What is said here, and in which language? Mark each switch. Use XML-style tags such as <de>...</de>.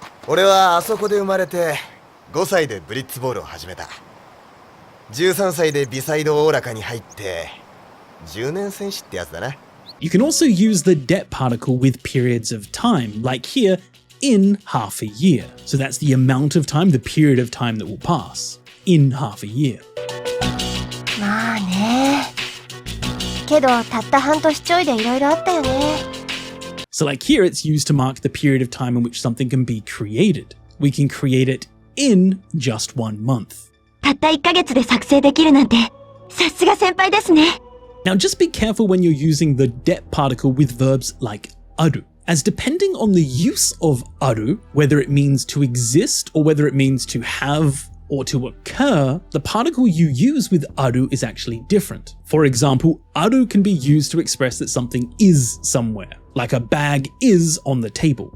<ja>俺はあそこで生まれて5歳でブリッツボールを始めた。 13歳でビサイドオーラカに入って10年戦士ってやつだな。</ja> <en>You can also use the det particle with periods of time, like here, in half a year. So that's the amount of time, the period of time that will pass. In half a year.</en> <ja>まあね。けど、たった半年ちょいでいろいろあったよね。</ja> <en>So like here, it's used to mark the period of time in which something can be created. We can create it in just 1 month.</en> <ja>たった1ヶ月で作成できるなんて、さすが先輩ですね。</ja> <en>Now just be careful when you're using the det particle with verbs like aru, as depending on the use of aru, whether it means to exist or whether it means to have or to occur, the particle you use with aru is actually different. For example, aru can be used to express that something is somewhere, like a bag is on the table.</en>